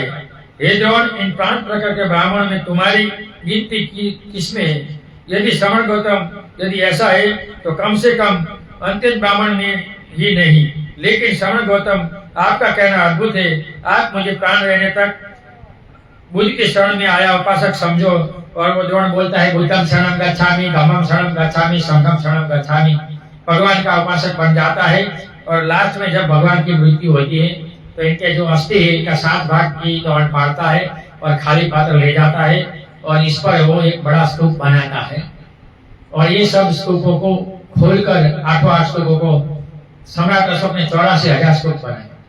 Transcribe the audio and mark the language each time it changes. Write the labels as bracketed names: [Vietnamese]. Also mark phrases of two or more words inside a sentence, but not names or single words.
[Hindi] हे द्रोण, इन 5 प्रकार के ब्राह्मण में तुम्हारी गिनती किसमें है? यदि श्रवण गौतम, यदि ऐसा है तो कम से कम अंत्यज ब्राह्मण में ही नहीं, लेकिन श्रवण गौतम आपका कहना अद्भुत है। आप मुझे प्राण रहने तक बुद्ध के शरण में आया उपासक समझो। और वो द्रोण बोलता है, [Pali] बुद्धम शरणम गच्छामि, धम्मम शरणम गच्छामि, संघम शरणम गच्छामि। [Hindi] भगवान का उपासक बन जाता है और लास्ट में जब भगवान की मृत्यु होती है तो इनके जो अस्थि है इनका 7 भाग की दौड़ मारता है और खाली पात्र ले जाता है और इस पर वो एक बड़ा स्तूप बनाता है। और ये सब स्तूपों को खोलकर 8 स्तूपों को सम्राट अशोक ने 84,000 स्तूप बनाए।